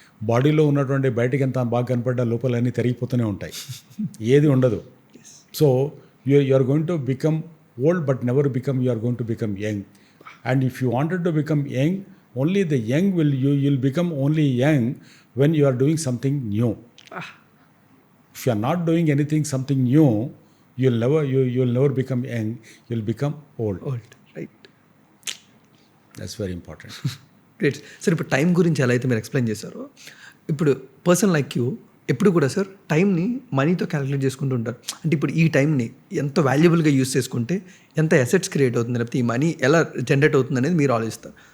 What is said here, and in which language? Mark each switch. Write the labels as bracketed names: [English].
[Telugu] బాడీలో ఉన్నటువంటి బయటకి ఎంత బాగా కనపడ్డా లోపల అన్నీ తిరిగిపోతూనే ఉంటాయి, ఏది ఉండదు. [English] So you are going to become old but never become, you are going to become young. And if you wanted to become young, only the young you'll become only young when you are doing something new. If you are not doing something new, you'll never become young, you'll become old. [Telugu] Right. [English] That's very important. [Telugu] Great sir. ఇప్పుడు time గురించి ఎలా అయితే మీరు explain చేశారో, ఇప్పుడు [English] person like you [Telugu] ఎప్పుడు కూడా sir టైంని మనీతో క్యాలిక్యులేట్ చేసుకుంటూ ఉంటారు. అంటే ఇప్పుడు ఈ టైంని ఎంత వాల్యుబుల్గా యూస్ చేసుకుంటే ఎంత అసెట్స్ క్రియేట్ అవుతుంది, లేకపోతే ఈ మనీ ఎలా జనరేట్ అవుతుంది అనేది మీరు ఆలోచిస్తారు.